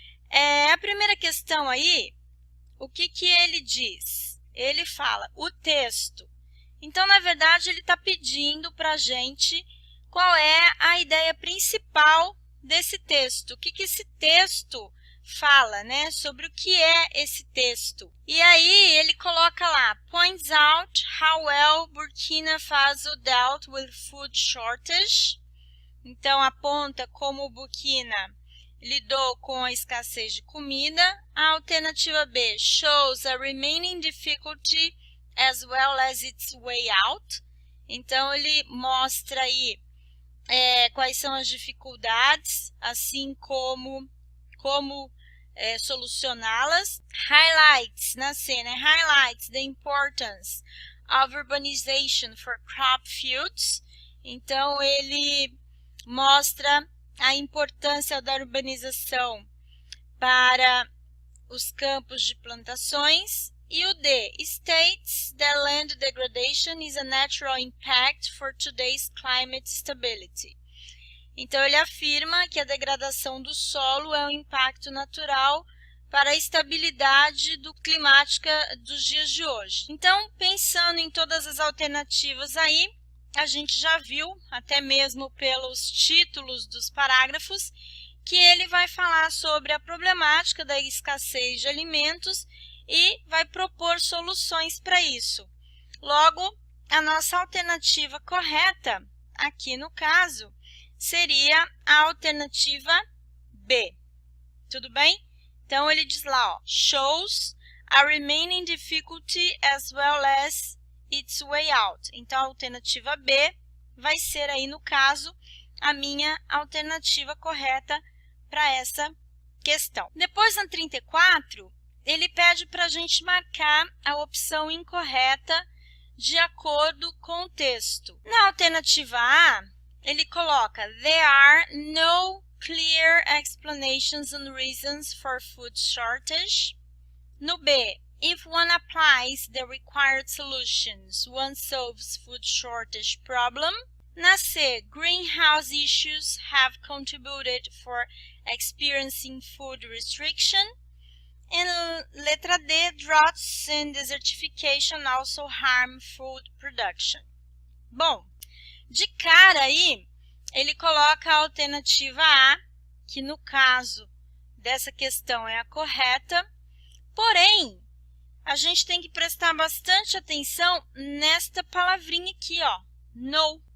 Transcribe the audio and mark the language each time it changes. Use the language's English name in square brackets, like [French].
[Portuguese] A primeira questão aí, o que ele diz? Ele fala o texto. Então, na verdade, ele está pedindo para a gente qual é a ideia principal desse texto. O que esse texto fala, né? Sobre o que é esse texto. E aí ele coloca lá, [English] points out how well Burkina Faso dealt with food shortage. [Portuguese] Então aponta como o Burkina lidou com a escassez de comida. A alternativa B [English] shows a remaining difficulty as well as its way out. [Portuguese] Então ele mostra aí quais são as dificuldades, assim como solucioná-las. [English] Highlights [Portuguese] na cena, [English] highlights the importance of urbanization for crop fields. [Portuguese] Então ele mostra a importância da urbanização para os campos de plantações. E o D, [English] states that land degradation is a natural impact for today's climate stability. [Portuguese] Então, ele afirma que a degradação do solo é um impacto natural para a estabilidade climática dos dias de hoje. Então, pensando em todas as alternativas aí, a gente já viu, até mesmo pelos títulos dos parágrafos, que ele vai falar sobre a problemática da escassez de alimentos e vai propor soluções para isso. Logo, a nossa alternativa correta, aqui no caso, seria a alternativa B. Tudo bem? Então, ele diz lá, ó, [English] shows a remaining difficulty as well as its way out. [Portuguese] Então, a alternativa B vai ser aí, no caso, a minha alternativa correta para essa questão. Depois, na 34, ele pede para a gente marcar a opção incorreta de acordo com o texto. Na alternativa A, ele coloca [English] there are no clear explanations and reasons for food shortage. [Portuguese] No B, [English] if one applies the required solutions, one solves food shortage problem. Na C, greenhouse issues have contributed for experiencing food restriction. And [Portuguese] letra D, [English] droughts and desertification also harm food production. [Portuguese] Bom, de cara aí, ele coloca a alternativa A, que no caso dessa questão é a correta, porém, a gente tem que prestar bastante atenção nesta palavrinha aqui, ó, no.